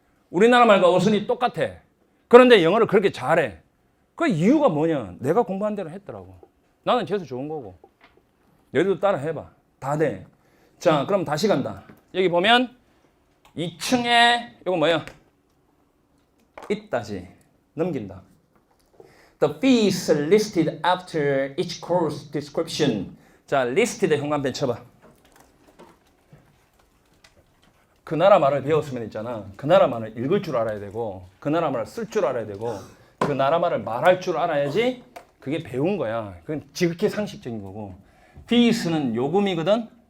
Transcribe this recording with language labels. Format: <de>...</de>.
<ko>우리나라 말과 어순이 똑같아. 그런데 영어를 그렇게 잘해. 그 이유가 뭐냐? 내가 공부한 대로 했더라고. 나는 재수 좋은 거고. 너희들도 따라 해봐. 다 돼. 자, 그럼 다시 간다. 여기 보면 2층에 이거 뭐야? 있다지. 넘긴다.</ko> <en>The fees listed after each course description.</en> <ko>자, listed 현관펜 쳐봐. 그 나라 말을 배웠으면 있잖아. 그 나라 말을 읽을 줄 알아야 되고 그 나라 말을 쓸 줄 알아야 되고 그 나라 말을 말할 줄 알아야지 그게 배운 거야. 그건 지극히 상식적인 거고. fees는 요금이거든.</ko>